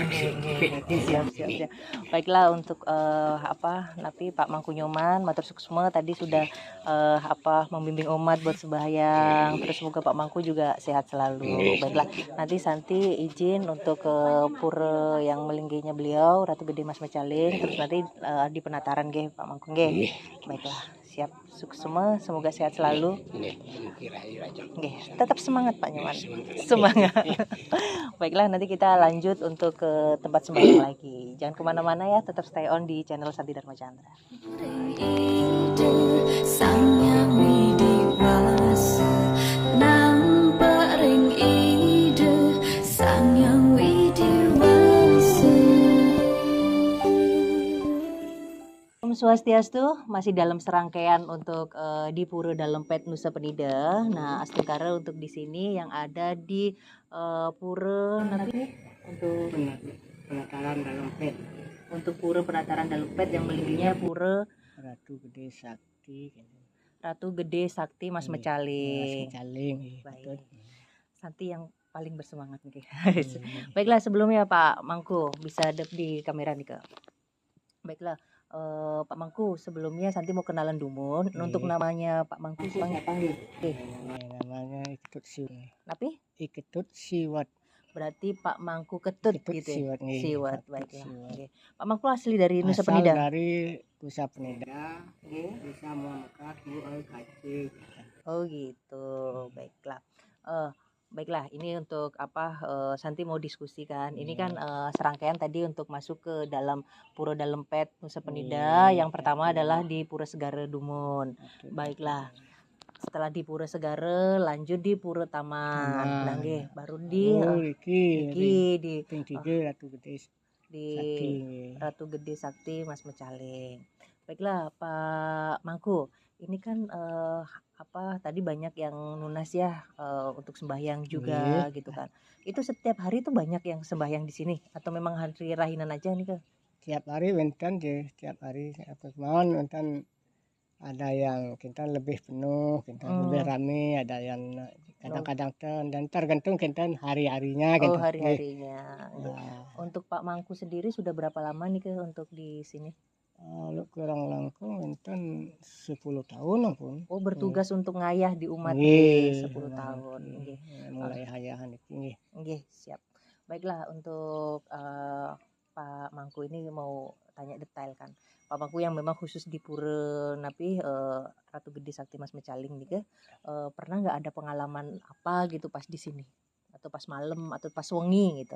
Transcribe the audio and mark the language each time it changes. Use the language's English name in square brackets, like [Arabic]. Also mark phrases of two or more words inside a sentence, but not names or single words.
[Indonesian] Siap, siap, siap. Baiklah untuk Napi Pak Mangku Nyoman, matur suksma tadi sudah membimbing umat buat sembahyang. Terus semoga Pak Mangku juga sehat selalu. Baiklah, nanti Santi izin untuk ke pura yang melingginya beliau Ratu Gede Mas Mecaling. Terus nanti di penataran ge Pak Mangku ge. Baiklah, siap suksma, semoga sehat selalu. Oke, tetap semangat Pak Nyoman. Semangat. Baiklah, nanti kita lanjut untuk ke tempat sembahyang lagi. Jangan kemana-mana ya, tetap [English] stay on [Indonesian] di channel Santi Dharma Chandra. [Balinese] Sang Yang Widiwasa nampak ring ide Sang Yang Widiwasa. Om Swastiastu, [Indonesian] masih dalam serangkaian untuk di Pura Dalempet Nusa Penida. Nah, Astungkara untuk di sini yang ada di Pura Napi untuk Penataran Dalempet, untuk Pura Penataran Dalempet yang melingginya Pura Ratu Gede Sakti, Ratu Gede Sakti Mas Mecaling. Caling. Baik. Santi yang paling bersemangat nih. Baiklah, sebelumnya Pak Mangku bisa hadap di kamera nih Kak. Baiklah, Pak Mangku, sebelumnya Santi mau kenalan Dumun. Untuk namanya Pak Mangku siapa nih? Namanya Iketut Siwat. Tapi Iketut Siwat. berarti Pak Mangku Ketut Iketut gitu ya. Siwat, nggih. Siwat, Iketut baiklah. Siwat. Oke. Pak Mangku asli dari Nusa Asal Penida. dari Nusa Penida, Nusa Muamakat, Kaci. Oh gitu, baiklah. Baiklah, ini untuk Santi mau diskusikan. Ini kan serangkaian tadi untuk masuk ke dalam Pura Dalempet Nusa Penida. Yang pertama adalah di Pura Segara Dumun. Baiklah. Setelah di Pura Segara lanjut di Pura Taman. Nah, nggih, baru di di Ping 3 Ratu Gede di Sakti. Ratu Gede Sakti Mas Mecaling. Baiklah Pak Mangku, ini kan tadi banyak yang lunas ya untuk sembahyang juga gitu kan. Itu setiap hari tuh banyak yang sembahyang di sini atau memang hari rahinan aja nih Kak? Tiap hari [Balinese] wenten je, [Indonesian] tiap hari apa kemauan wenten ada yang kita lebih penuh, kita lebih rame, ada yang kadang-kadang dan tergantung kita hari-harinya Oh, gitu. hari-harinya. Nah, Untuk Pak Mangku sendiri sudah berapa lama nih Kak untuk di sini? [Balinese] kalau kurang langkung wenten 10 tahun ampun. [Indonesian] Oh, bertugas untuk ngayah di umat Nggih, 10 tahun. Nggih. [Balinese] mulai hayahan iki nggih. [Indonesian] Nggih, siap. Baiklah, untuk Pak Mangku ini mau tanya detail kan. Pak Mangku yang memang khusus di Pura Napi Ratu Gede Sakti Mas Mecaling nih pernah nggak ada pengalaman apa gitu pas di sini? Atau pas malam atau pas wengi gitu?